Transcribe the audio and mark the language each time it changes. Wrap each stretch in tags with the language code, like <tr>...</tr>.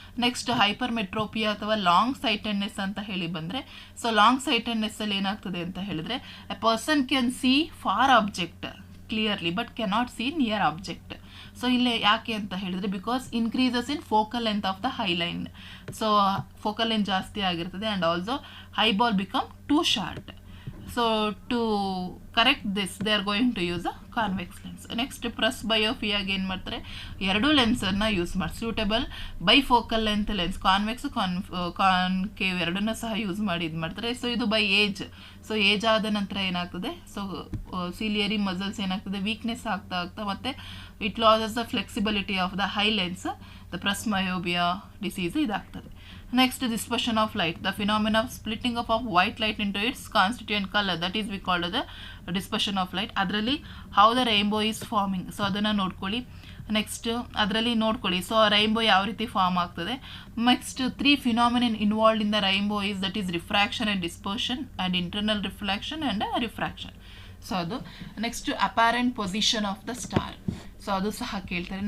<en>next hypermetropia ಅಥವಾ long sightedness</en> <kn>ಅಂತ ಹೇಳಿ ಬಂದರೆ,</kn> <en>so long ಸೈಟೆಡ್ನೆಸ್ಸಲ್ಲಿ</en> <kn>ಏನಾಗ್ತದೆ ಅಂತ ಹೇಳಿದರೆ,</kn> <en>A person can see far object clearly but cannot see near object. So</en> <kn>ಇಲ್ಲೇ ಯಾಕೆ ಅಂತ ಹೇಳಿದರೆ,</kn> <en>Because increases in focal length of the eye lens. So focal length</en> <kn>ಜಾಸ್ತಿ ಆಗಿರ್ತದೆ</kn> <en>And also eyeball become too short. So to correct this they are going to use a convex lens.</en> <kn>Next presbyopia ಏನು ಮಾಡ್ತಾರೆ, ಎರಡು ಲೆನ್ಸನ್ನು use ಮಾಡಿ suitable bifocal length lens, convex concave ಎರಡನ್ನೂ ಸಹ use ಮಾಡಿ ಇದು ಮಾಡ್ತಾರೆ. ಸೊ ಇದು ಬೈ ಏಜ್. ಸೊ ಏಜ್ ಆದ ನಂತರ ಏನಾಗ್ತದೆ, ಸೊ ಸಿಲಿಯರಿ ಮಸಲ್ಸ್ ಏನಾಗ್ತದೆ, ವೀಕ್ನೆಸ್ ಆಗ್ತಾ ಮತ್ತು</kn> <en>it loses the flexibility of the eye lens,</en> <kn>the ಪ್ರೆಸ್ಬಯೋಪಿಯಾ disease ಇದಾಗ್ತದೆ.</kn> <en>Next, dispersion of light, the phenomena of splitting of white light into its constituent color, that is we call the dispersion of light. ಅದರಲ್ಲಿ how the rainbow is forming, so</en> <kn>ಅದನ್ನು ನೋಡ್ಕೊಳ್ಳಿ. Next ಅದರಲ್ಲಿ ನೋಡ್ಕೊಳ್ಳಿ, so rainbow ಯಾವ ರೀತಿ form ಆಗ್ತದೆ.</kn> <en>Next 3 phenomenon involved in the rainbow is that is refraction and dispersion and internal reflection and refraction. So ಅದು next apparent position of the star, so ಅದು ಸಹ ಕೇಳ್ತಾರೆ.</en>